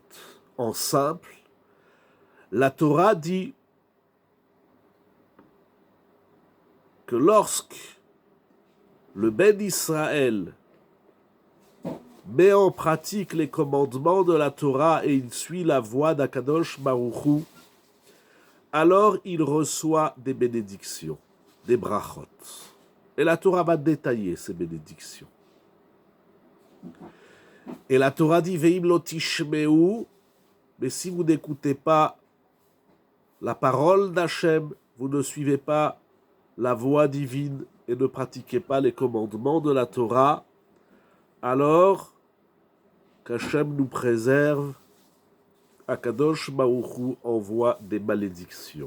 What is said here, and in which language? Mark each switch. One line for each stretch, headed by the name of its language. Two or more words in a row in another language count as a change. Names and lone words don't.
French: En simple, la Torah dit que lorsque le
Hebrew: בן ישראל
French: met en pratique les commandements de la Torah et il suit la voie d'
Hebrew: הקדוש ברוך הוא,
French: alors il reçoit des bénédictions, des brachot. Et la Torah va détailler ces bénédictions. Et la Torah dit
Hebrew: ואם לא תשמעו,
French: mais si vous n'écoutez pas la parole d'Hachem, vous ne suivez pas la voie divine et ne pratiquez pas les commandements de la Torah, alors qu'Hachem nous préserve,
Hebrew: הקדוש ברוך הוא
French: envoie des malédictions.